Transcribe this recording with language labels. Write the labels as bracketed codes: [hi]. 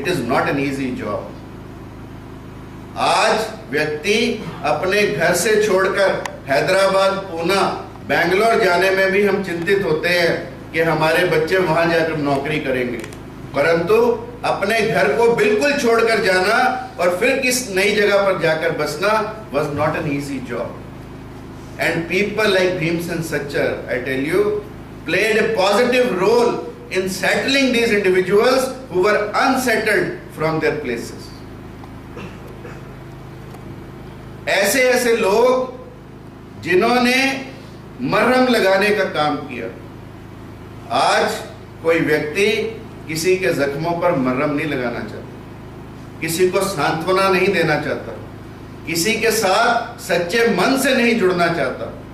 [en] It is not an easy job. [hi] आज व्यक्ति अपने घर से छोड़कर हैदराबाद, पूना, बेंगलोर जाने में भी हम चिंतित होते हैं कि हमारे बच्चे वहां जाकर नौकरी करेंगे, परंतु अपने घर को बिल्कुल छोड़कर जाना और फिर किस नई जगह पर जाकर बसना [en] was not an easy job. And people like Bhimsen Sachar, I tell you, played a positive role in settling these individuals who were unsettled from their places. [hi] ऐसे ऐसे लोग जिन्होंने मरहम लगाने का काम किया। आज कोई व्यक्ति किसी के जख्मों पर मरहम नहीं लगाना चाहता, किसी को सांत्वना नहीं देना चाहता, किसी के साथ सच्चे मन से नहीं जुड़ना चाहता।